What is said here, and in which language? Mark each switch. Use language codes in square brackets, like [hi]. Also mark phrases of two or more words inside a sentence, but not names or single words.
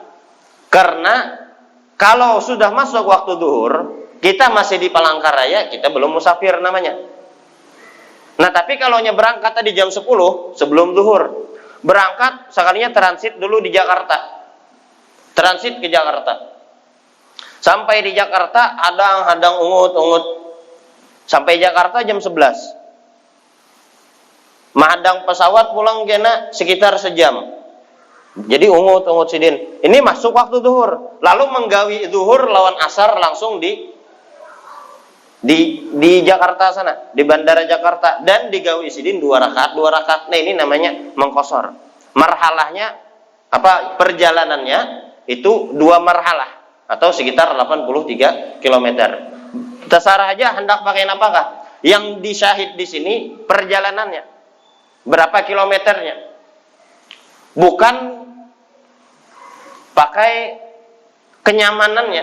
[id] Karena kalau sudah masuk waktu duhur, kita masih di Palangkaraya, kita belum musafir namanya. Nah, tapi kalau berangkat tadi jam 10 sebelum duhur, berangkat sekalinya transit dulu di Jakarta. Transit ke Jakarta. [bjn] Sampai di Jakarta hadang ungut. [id] Sampai Jakarta jam 11. [bjn] Mahadang pesawat pulang kena sekitar sejam. Jadi ungut sidin. Ini masuk waktu zuhur. Lalu menggawi zuhur lawan asar langsung di Jakarta sana, di Bandara Jakarta, dan digawi sidin 2 rakaat. [id] Nah, ini namanya mengqashar. Marhalahnya perjalanannya itu 2 marhalah atau sekitar 83 km. Terserah aja hendak pakai apakah. Yang disyahid di sini perjalanannya. Berapa kilometernya. Bukan pakai kenyamanannya.